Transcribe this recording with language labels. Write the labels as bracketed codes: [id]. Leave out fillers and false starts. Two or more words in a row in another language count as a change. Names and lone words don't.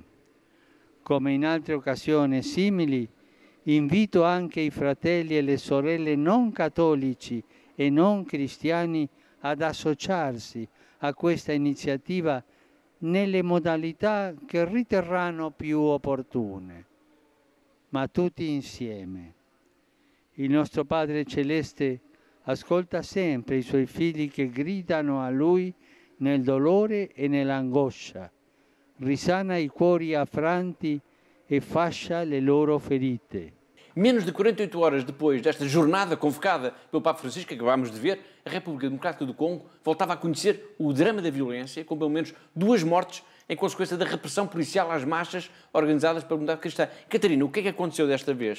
[it] Come in altre occasioni simili, invito anche i fratelli e le sorelle non cattolici e non cristiani ad associarsi a questa iniziativa nelle modalità che riterranno più opportune, ma tutti insieme. Il nostro Padre Celeste ascolta sempre i suoi figli che gridano a Lui nel dolore e nell'angoscia, risana i cuori affranti e fascia le loro ferite. [pt] Menos de 48 horas depois desta jornada convocada pelo Papa Francisco, que acabámos de ver, a República Democrática do Congo voltava a conhecer o drama da violência, com pelo menos 2 mortes em consequência da repressão policial às marchas organizadas pela comunidade cristã. Catarina, o que é que aconteceu desta vez?